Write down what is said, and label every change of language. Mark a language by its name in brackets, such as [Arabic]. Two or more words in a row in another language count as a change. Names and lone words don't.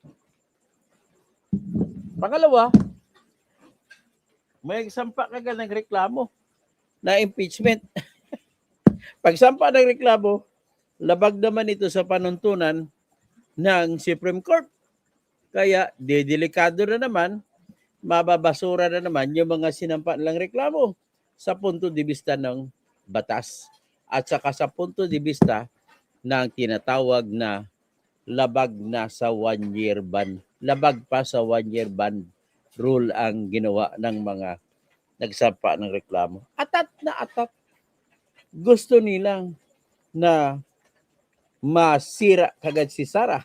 [Filipino] Pangalawa, may sampa kagad ng reklamo na impeachment. Pagsampa ng reklamo, labag naman ito sa panuntunan ng Supreme Court. Kaya, delikado na naman, mababasura na naman yung mga sinampa nilang reklamo sa [Spanish] punto de vista [Filipino] ng batas at saka sa [Spanish] punto de vista [Filipino] ng tinatawag na labag na sa [English] 1-year ban. [Filipino] Labag pa sa [English] 1-year ban rule [Filipino] ang ginawa ng mga nagsampa ng reklamo. Atat na atat. Gusto nilang na masira kagad si Sara.